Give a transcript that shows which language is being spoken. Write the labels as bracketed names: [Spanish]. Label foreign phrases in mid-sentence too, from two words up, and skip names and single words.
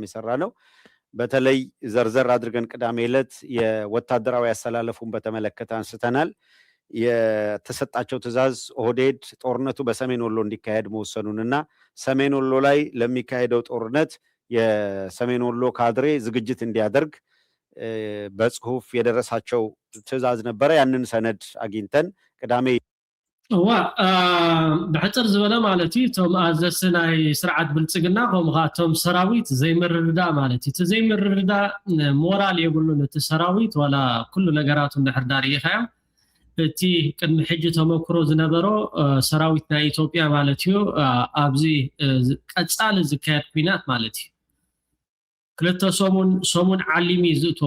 [Amharic] የሰራ ነው። በተለይ ዘርዘር አድርገን ቅዳሜ ዕለት የወታደራዊ አሰላለፉን በተመለከተ አንስተናል። የተሰጣቸው ትዕዛዝ ኦህዴድ ጦርነቱ በሰሜን ወሎ እንዲካሄድ መወሰኑንና ሰሜን ወሎ ላይ ለሚካሄደው ጦርነት የሰሜን ወሎ ካድሬ ዝግጅት እንዲያደርግ በጽሁፍ የደረሳቸው ትዕዛዝ ነበረ። ያንን ሰነድ አግኝተን ቅዳሜ [Tigrinya] ብሕፅር ዝበለ ማለት እዩ እቶም ኣዘዝቲ ናይ ስርዓት ብልፅግና ከምኡ ከዓ እቶም ሰራዊት ዘይምርድዳእ ማለት እዩ። እቲ ዘይምርድዳእ ሞራል የብሉን እቲ ሰራዊት ዋላ ኩሉ ነገራቱ እንድሕር ዳርኢኻዮ እቲ ቅድሚ ሕጂ ተመክሮ ዝነበሮ ሰራዊት ናይ ኢትዮጵያ ማለት እዩ ኣብዚ ቀፃሊ ዝካየድ ኩናት ማለት እዩ ክልተ ሰሙን ዓሊሚ ዝእትዎም